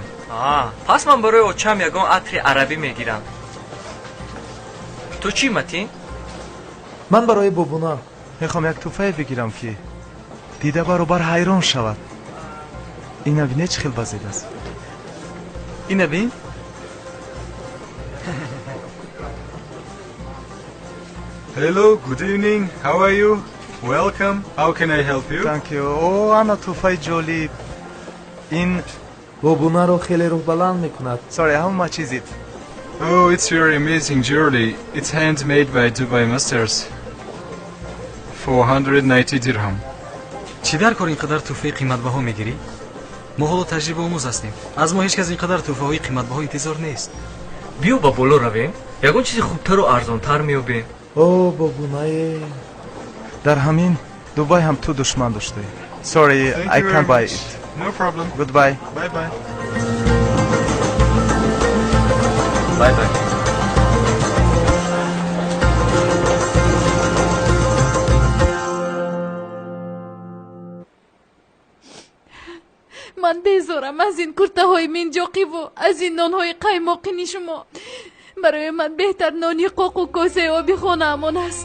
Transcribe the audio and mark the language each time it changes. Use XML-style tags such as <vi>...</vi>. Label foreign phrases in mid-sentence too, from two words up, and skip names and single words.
<tg>пас ман барои очам ягон атри арабӣ мегирам. ту чӣ матин? ман барои бобуна мехоҳам як тӯҳфае бигирам ки дида баробар ҳайрон шавад. ина бине чӣ хел базед аст. ина бин.</tg> <en>Hello, good evening. How are you? Welcome. How can I help you? Thank you.</en> <tg>ана тӯҳфаи ҷолиб. ин бобунаро хеле рӯҳбаланд мекунад.</tg> <en>Sorry, how much is it? Oh, it's very amazing jewelry. It's handmade by Dubai Masters. 490 dirham.</en> <tg>чӣ дар кор инқадар тӯҳфаи қиматбаҳо мегирӣ? мо ҳоло таҷрибаомӯз ҳастем. аз мо ҳеҷ кас инқадар тӯҳфаҳои қиматбаҳо интизор нест. биё ба боло равем. ягон чизи хубтару арзонтар меёбем. бобунае. дар ҳамин дубай ҳам ту душман доштаӣ.</tg> <en>Sorry, I can't buy it. No problem. Goodbye. Bye bye. Bye bye.</en> <tg>ман безорам аз ин куртаҳои минҷоқиву аз ин нонҳои қаймоқини шумо. барои ман беҳтар нони қоқу косаи оби хонаамон аст.</tg>